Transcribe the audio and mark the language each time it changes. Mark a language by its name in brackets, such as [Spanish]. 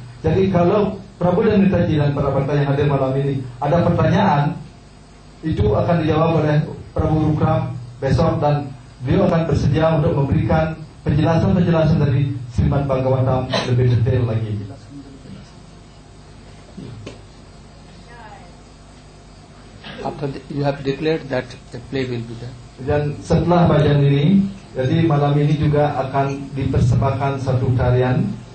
[Indonesian] Jadi kalau Prabhu dan Nitaji dan para bhakta yang hadir malam ini ada pertanyaan, itu akan dijawab oleh Prabhu Urukrama besok, dan beliau akan bersedia untuk memberikan penjelasan-penjelasan dari Srimad Bhagavatam lebih detail lagi. [English] After you have declared that the play will be there. [Indonesian] Dan setelah bacaan ini, jadi malam ini juga akan dipersembahkan satu tarian.